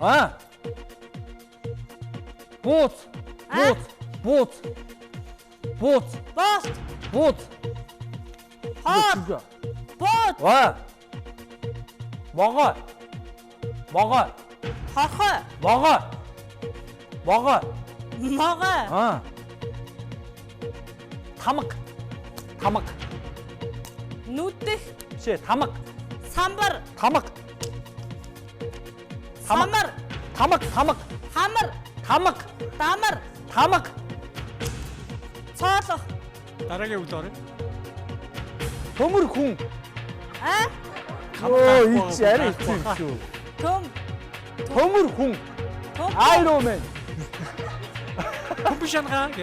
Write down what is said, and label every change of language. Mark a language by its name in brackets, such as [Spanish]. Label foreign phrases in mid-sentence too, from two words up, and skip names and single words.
[Mongolian] Бууц. Бууц. Бууц. Бууц. Бос. Бууц. Хоо. Бот. Могой. Могой. Хорхой. Могой. Могой. Могой. Тамак. Тамак. Нүдэх. Бишээ, тамак. Самбар. Тамак. Самар. Тамак. Тамак. Хамар. Тамак. Дамар. Тамак. Цоолох. Дараагийн үг дөрөв. Төмөр хүн. Оо, ич арай хэцүү шүү. Төм. Төмөр хүн. Iron Man. Хүмшанга гэж.